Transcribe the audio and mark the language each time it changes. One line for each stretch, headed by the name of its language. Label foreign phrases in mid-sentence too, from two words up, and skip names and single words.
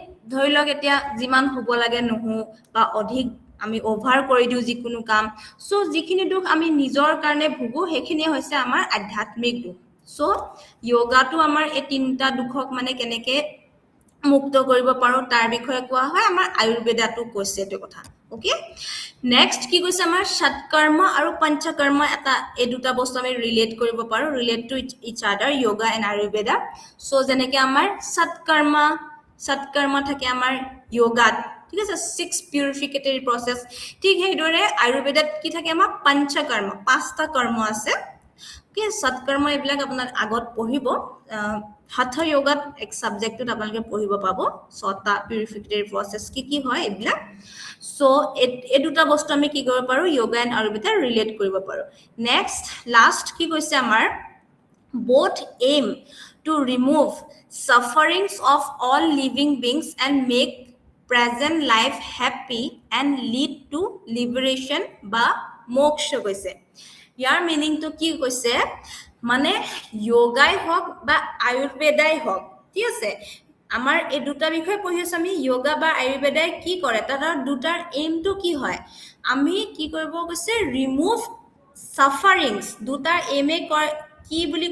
Assamese: ধৰি লওক এতিয়া যিমান হ'ব লাগে নহো বা অধিক আমি ওভাৰ কৰি দিও যিকোনো কাম সো যিখিনি দুখ আমি নিজৰ কাৰণে ভুগো সেইখিনি হৈছে আমাৰ আধ্যাত্মিক দুখ সো যোগাটো আমাৰ এই তিনটা দুখক মানে কেনেকে মুক্ত কৰিব পাৰো তাৰ বিষয়ে কোৱা হয় আমাৰ আয়ুৰ্বেদাটো কৈছে এটো কথা
English: okay next
Assamese: কি কৈছে আমাৰ সৎকৰ্ম আৰু পঞ্চকৰ্ম এটা এই দুটা বস্তু আমি ৰিলেট কৰিব পাৰো
English: relate to each other yoga and ayurveda
Assamese: সো যেনেকে আমাৰ সৎকৰ্ম থাকে আমাৰ যোগাত ঠিক আছে 6
English: purificatory process
Assamese: ঠিক হেইদৰে আয়ুৰ্বেদাত কি থাকে আমাৰ পঞ্চকৰ্ম পাঁচটা কৰ্ম আছে কি সৎকৰ্ম এইবিলাক আপোনাৰ আগত পঢ়িব hatha yogat এক সাবজেক্টত আপোনালোকে পঢ়িব পাব ছটা
English: purificatory process
Assamese: কি হয় এইবিলাক সো এই দুটা বস্তু আমি কি কৰিব পাৰো
English: yoga and ayurveda
Assamese: ৰিলেট কৰিব পাৰো
English: next last
Assamese: কি কৈছে আমাৰ
English: both aim to remove sufferings of all living beings and make present life happy and lead to liberation
Assamese: বা মোক্ষ কৈছে ইয়াৰ মিনিং তো কি কৈছে মানে যোগাই হক বা আয়ুৰ্বেদাই হক ঠিক আছে আমাৰ এই দুটা বিষয় পঢ়িছ আমি যোগা বা আয়ুৰ্বেদাই কি কৰে তাৰ দুটাৰ এইম তো কি হয় আমি কি কৰিব কৈছে
English: remove sufferings
Assamese: দুটাৰ এইমে কি বুলি